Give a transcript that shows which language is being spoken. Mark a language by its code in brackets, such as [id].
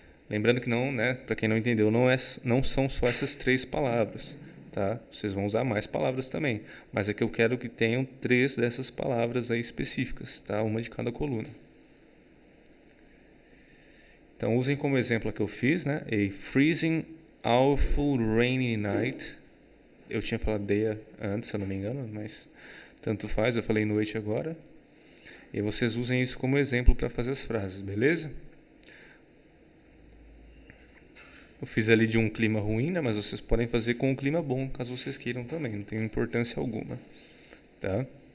[pt] Lembrando que não, né, para quem não entendeu, não são só essas 3 palavras, tá? Vocês vão usar mais palavras também, mas é que eu quero que tenham 3 dessas palavras aí específicas, tá? Uma de cada coluna. Então usem como exemplo a que eu fiz, né? [en] A freezing, awful, rainy night. [pt] Eu tinha falado day antes, se eu não me engano, mas tanto faz, eu falei noite agora. E vocês usem isso como exemplo para fazer as frases, beleza? Eu fiz ali de um clima ruim, né? Mas vocês podem fazer com um clima bom, caso vocês queiram também, não tem importância alguma, tá?